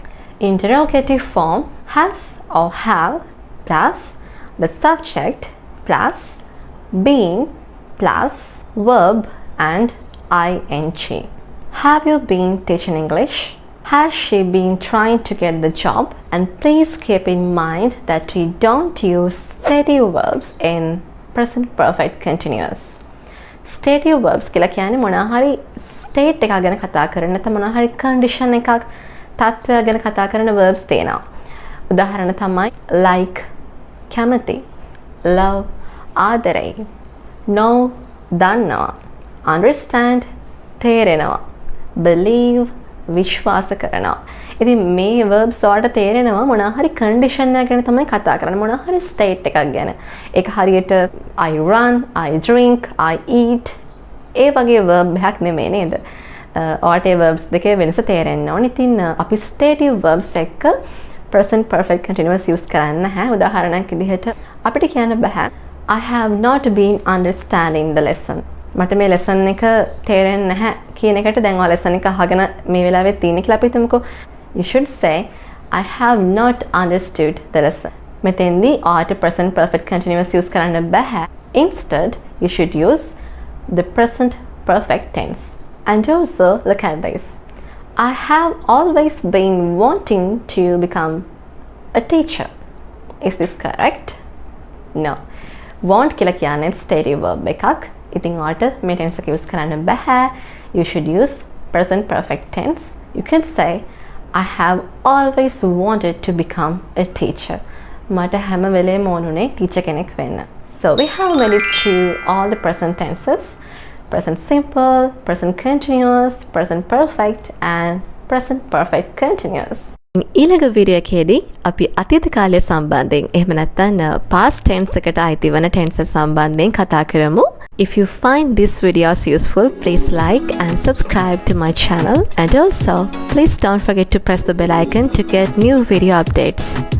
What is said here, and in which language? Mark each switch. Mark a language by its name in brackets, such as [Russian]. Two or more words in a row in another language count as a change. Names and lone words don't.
[English] Interrogative form has or have plus the subject plus been plus verb and ing. Have you been teaching English? Has she been trying to get the job? And please keep in mind that we don't use steady verbs in present perfect continuous. Steady verbs [Sinhala] කියලා කියන්නේ මොනවා හරි state එකක් ගැන කතා කරන නැත්නම් මොනවා හරි condition එකක් තත්ත්වයක් ගැන කතා කරන verbs තියෙනවා. උදාහරණ තමයි like කැමති, love ආදරයි, know දන්නවා, understand තේරෙනවා, believe විශ්වාස කරනවා. ඉතින් මේ verbs වලට තේරෙනවා මොනවා හරි condition එකක් ගැන තමයි කතා කරන්නේ. මොනවා හරි state එකක් ගැන. ඒක හරියට [English] I run, I drink, I eat [Sinhala] ඒ වගේ verb එකක් නෙමෙයි නේද? ඔයාට ඒ verbs දෙකේ වෙනස තේරෙන්න ඕනේ. ඉතින් අපි [English] stative verbs [Sinhala] එක්ක [English] present perfect continuous [Sinhala] use කරන්න නැහැ. උදාහරණයක් විදිහට අපිට කියන්න බෑ [English] I have not been understanding the lesson. [Sinhala] මට මේ lesson එක තේරෙන්නේ නැහැ කියන එකට දැන් ඔයා lesson එක අහගෙන මේ වෙලාවේ තියෙන කියලා අපි හිතමුකෝ. [English] You should say I have not understood the lesson. [Sinhala] මෙතෙන්දී ඔයාට [English] present perfect continuous [Sinhala] use කරන්න බෑ. [English] Instead, you should use the present perfect tense. And also look at this. I have always been wanting to become a teacher. Is this correct? No. Want [Sinhala] කියලා කියන්නේ [English] stative verb එකක්. [Sinhala] ඉතින් ඔයාට මේ tense එක use කරන්න බෑ. [English] You should use present perfect tense. You can say I have always wanted to become a teacher. [Sinhala] මට හැම වෙලේම ඕනුනේ teacher කෙනෙක් වෙන්න. [English] So we have made it through all the present tenses. Present simple, present continuous, present perfect and present perfect continuous. [Sinhala] ඊළඟ වීඩියෝ එකේදී අපි අතීත කාලය සම්බන්ධයෙන් එහෙම නැත්නම් [English] past tense [Sinhala] එකට අයිති වන tenses සම්බන්ධයෙන් කතා කරමු. [English] If you find this videos useful, please like and subscribe to my channel, and also please don't forget to press the bell icon to get new video updates.